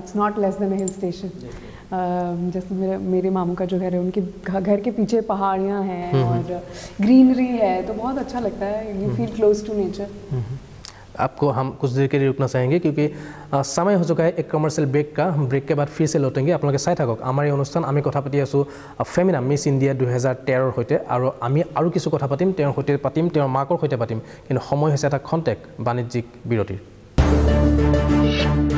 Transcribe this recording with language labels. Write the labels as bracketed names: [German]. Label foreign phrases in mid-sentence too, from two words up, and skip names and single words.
[English] It's not less than a hill station. [Hindi] जैसे मेरे मामू का जो घर है, उनके घर के पीछे पहाड़ियाँ हैं और ग्रीनरी है, तो बहुत अच्छा लगता है। [English] You feel close to nature. [Hindi] आपको हम कुछ देर के लिए रुकना चाहेंगे क्योंकि समय हो चुका है एक कमर्शियल ब्रेक का। हम ब्रेक के बाद फिर से लौटेंगे। [Assamese] आपलोके चाই থাকক আমাৰ এই অনুষ্ঠান। আমি কথা পাতি আছোঁ ফেমিনা মিছ ইণ্ডিয়া 2013 সৈতে, আৰু আমি আৰু কিছু কথা পাতিম, তেওঁৰ সৈতে পাতিম, তেওঁৰ মাকৰ সৈতে পাতিম, কিন্তু সময় হৈছে এটা খন্তেক বাণিজ্যিক বিৰতিৰ।